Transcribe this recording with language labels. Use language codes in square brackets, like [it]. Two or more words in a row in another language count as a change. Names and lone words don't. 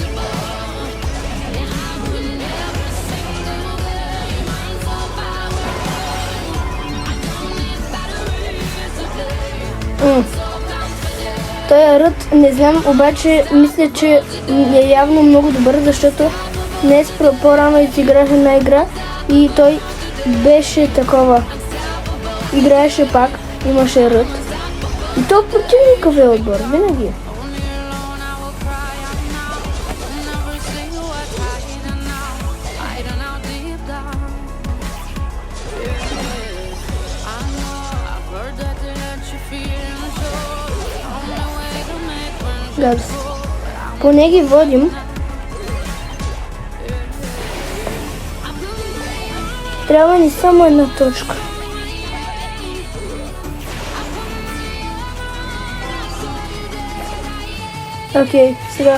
[bg] Той е ръд, не знам, обаче мисля, че е явно много добър, защото днес по-рано изиграх една игра и той беше такова. Играеше пак, имаше ръд. И то противниковия отбор, винаги. [en] Never see what's hiding now, hiding out deep down. I know I've heard that you feel so. Only way to make friends. [bg] Гадост. Поне ги водим. Трябва ни само една точка. Окей, сега.